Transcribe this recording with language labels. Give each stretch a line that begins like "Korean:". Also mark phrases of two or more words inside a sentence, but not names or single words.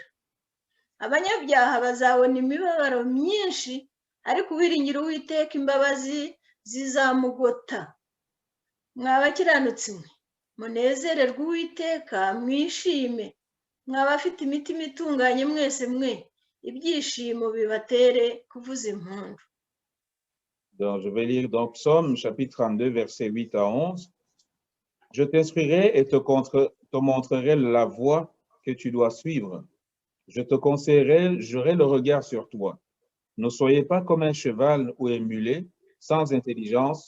Kinyarwanda: Abanyabyaha bazabona imibabaro myinshi, ariko uwiringira Uwiteka imbabazi zizamugota. Mwa bakiranutsi mwe, munezererwe Uwiteka, mwishime. Mwa bafite imitima itunganye mwese mwe, ibyishimo bibatere kuvuza impundu.
French: Donc, je vais lire dans Psaume, chapitre 32, versets 8 à 11. Je t'instruirai et te montrerai la voie que tu dois suivre. Je te conseillerai, j'aurai le regard sur toi. Ne soyez pas comme un cheval ou un mulet, sans intelligence.